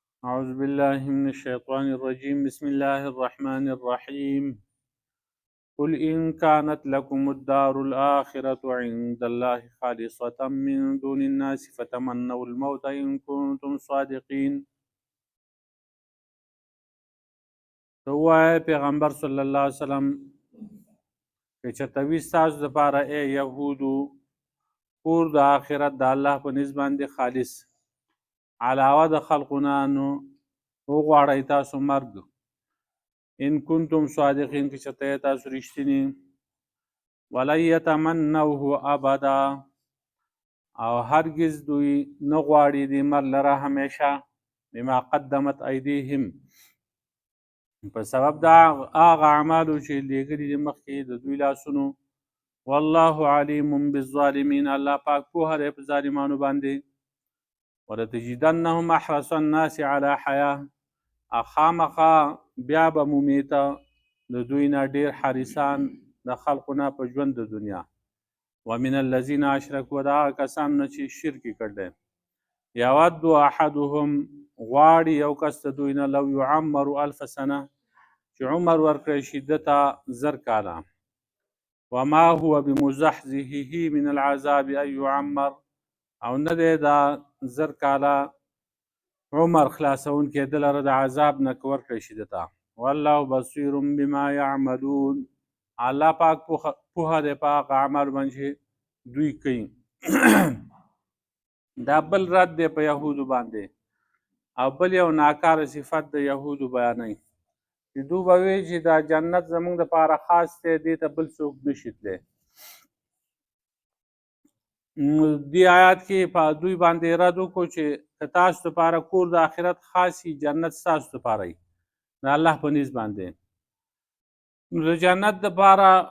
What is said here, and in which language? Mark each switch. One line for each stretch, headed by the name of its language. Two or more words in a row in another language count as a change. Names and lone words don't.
Arabic: أعوذ بالله من الشيطان الرجيم بسم الله الرحمن الرحيم قل إن كانت لكم الدار الآخرة عند الله خالصة من دون الناس فتمنوا الموت إن كنتم صادقين.
Pashto: هو پیغمبر
Arabic: صلی الله علیه وسلم
Pashto: که چرته وي ستاسو دپاره ای یهودو کور د آخرت د الله په نسبت باندې خالص علاوه د خلقونه نو وغواړئ تاسو مرګ
Arabic: ان کنتم صادقین
Pashto: که چرته تاسو رښتینی
Arabic: ولن یتمنوه ابدا
Pashto: او هرگز دوی نه غواړي دې مرګ لره همیشه
Arabic: بما قدمت ایدیهم
Pashto: په سبب د هغه اعمالو چې لیږلي دي مخکې د دوی لاسونو
Arabic: والله علیم بالظالمین
Pashto: الله پاک پوهه دی په ظالمانو باندې
Arabic: ولتجدنهم احرص الناس علی حیاه
Pashto: خامخا بیا به مومې ته د دوی نه ډېر حریصان د خلقو نه په ژوند د دنیا
Arabic: ومن الذین اشرکوا
Pashto: د هغه کسانو نه چې شرک یې کړی
Arabic: یود احدهم
Pashto: غواړي یو کس د دوی نه
Arabic: لو یعمر الف سنه
Pashto: چې عمر ورکړی شي ده ته 1000 کاله
Arabic: وما هو بمزحزحه من العذاب ان یعمر
Pashto: او نه دی دا 1000 کاله عمر خلاصونکی ده لره د عذاب نه که ورکړی شي ده ته
Arabic: والله بصیر بما یعملون
Pashto: الله پاک پوهه دی په هغه اعمالو باندې چې دوی کوي دا بل رد دی په یهودو باندې او بل یو ناکاره صفت د یهودو بیانوي چې دوی به وایي چې دا جنت زموږ دپاره خاص دی دې ته بل څوک نشي تللی دې آیات کې په دوی باندې رد وکړو چې که تاسو دپاره کور د آخرت خاص وي جنت ستاسو دپاره وي د الله په نیز باندې نو د جنت دپاره